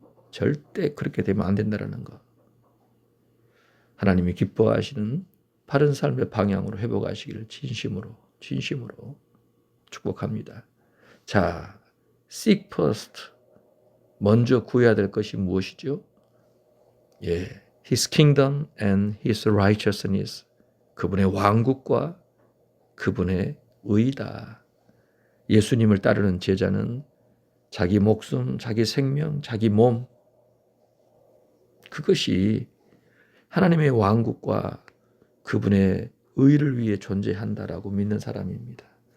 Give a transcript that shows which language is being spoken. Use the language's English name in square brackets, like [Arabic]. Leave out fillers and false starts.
[Korean] 절대 그렇게 되면 안 된다는 거. 하나님이 기뻐하시는 바른 삶의 방향으로 회복하시기를 진심으로 축복합니다. [English] 자, seek first. [Korean] 먼저 구해야 될 것이 무엇이죠? [English] His kingdom and His righteousness. [Korean] 그분의 왕국과 그분의 의다. 예수님을 따르는 제자는 자기 목숨, 자기 생명, 자기 몸, 그것이 하나님의 왕국과 그분의 의를 위해 존재한다라고 믿는 사람입니다.